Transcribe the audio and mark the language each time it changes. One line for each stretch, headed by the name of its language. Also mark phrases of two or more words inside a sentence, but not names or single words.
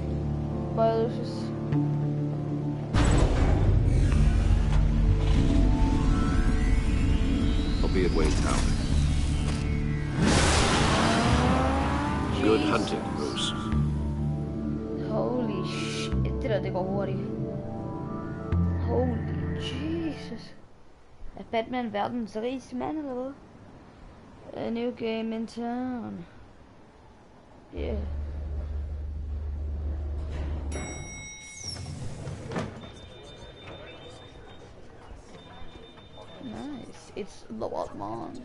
English: Bye, Lucius. I'll be at Wayne Tower. Good hunting, Bruce. Holy shit,
Danish: det går hurtigt.
English: Holy Jesus.
Danish: Er Batman verdens rigeste mand, eller hvad?
English: A new game in town. Yeah. Nice. It's the Batman.